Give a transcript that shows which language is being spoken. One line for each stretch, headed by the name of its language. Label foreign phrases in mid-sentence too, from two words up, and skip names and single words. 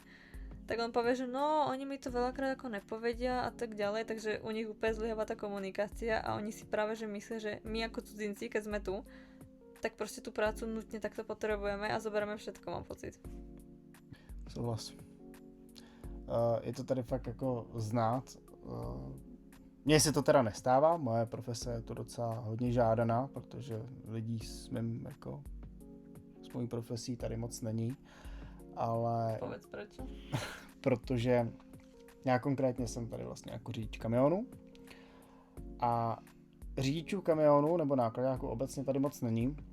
Slovak: Tak on povie, že no, oni mi to veľakrát ako nepovedia a tak ďalej, takže u nich úplne zlyháva tá komunikácia a oni si práve že myslia, že my ako cudzinci, keď sme tu, tak proste tú prácu nutne takto potrebujeme a zoberieme všetko, mám pocit.
Czech: Souhlas. Je to tady fakt jako znát. Mně se to teda nestává, moje profese je to docela hodně žádaná, protože lidí s mojí profesí tady moc není. Ale...
Slovak: Povedz prečo.
Czech: Protože Já konkrétně jsem tady vlastně jako řidič kamionu a řidičů kamionu nebo nákladáků obecně tady moc není.